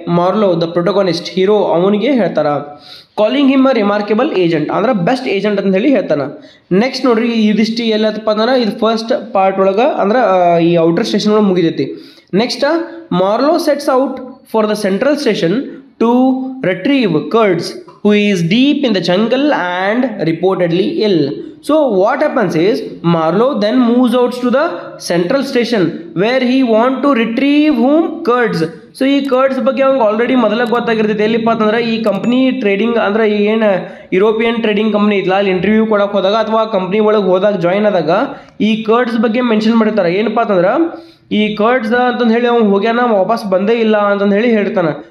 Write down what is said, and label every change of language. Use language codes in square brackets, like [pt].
[en] Marlowe the protagonist hero, [kn] ಅವನಿಗೆ ಹೇಳ್ತಾರ. [en] calling him a remarkable agent [kn] ಅಂದ್ರೆ ಬೆಸ್ಟ್ ಏಜೆಂಟ್ ಅಂತ ಹೇಳಿ ಹೇಳ್ತಾನೆ. ನೆಕ್ಸ್ಟ್ ನೋಡ್ರಿ, ಇದಿಷ್ಟು ಎಲ್ಲತ್ತಪ್ಪ ಅಂದ್ರೆ ಇದು ಫಸ್ಟ್ ಪಾರ್ಟ್ ಒಳಗೆ ಅಂದ್ರೆ ಈ ಔಟರ್ ಸ್ಟೇಷನ್ ಒಳಗೆ ಮುಗಿದೈತಿ. [en] Next Marlowe sets out for the central station to retrieve Kurtz who is deep in the jungle and reportedly ill. So what happens is Marlowe then moves out to the central station where he want to retrieve whom? Kurds. [kn] So ಈ curds ಬಗ್ಗೆ ಅವ್ನಿಗೆ already ಮೊದಲ ಗೊತ್ತಾಗಿರ್ತೈತೆ. ಎಲ್ಲಿಪ್ಪ ಅಂತಂದ್ರೆ ಈ company trading ಅಂದ್ರೆ ಏನು European trading company ಇತ್ತಲ್ಲ, ಅಲ್ಲಿ ಇಂಟರ್ವ್ಯೂ ಕೊಡಕ್ಕೆ ಹೋದಾಗ ಅಥವಾ ಕಂಪ್ನಿ ಒಳಗೆ ಹೋದಾಗ ಜಾಯ್ನ್ ಆದಾಗ ಈ ಕರ್ಡ್ಸ್ ಬಗ್ಗೆ ಮೆನ್ಷನ್ ಮಾಡಿರ್ತಾರೆ. ಏನಪ್ಪ ಅಂತಂದ್ರೆ ಈ ಕರ್ಡ್ಸ್ ಅಂತಂದು ಹೇಳಿ ಅವ್ನು ಹೋಗ್ಯಾನ, ವಾಪಸ್ ಬಂದೇ ಇಲ್ಲ ಅಂತಂದು ಹೇಳಿ ಹೇಳ್ತಾನೆ.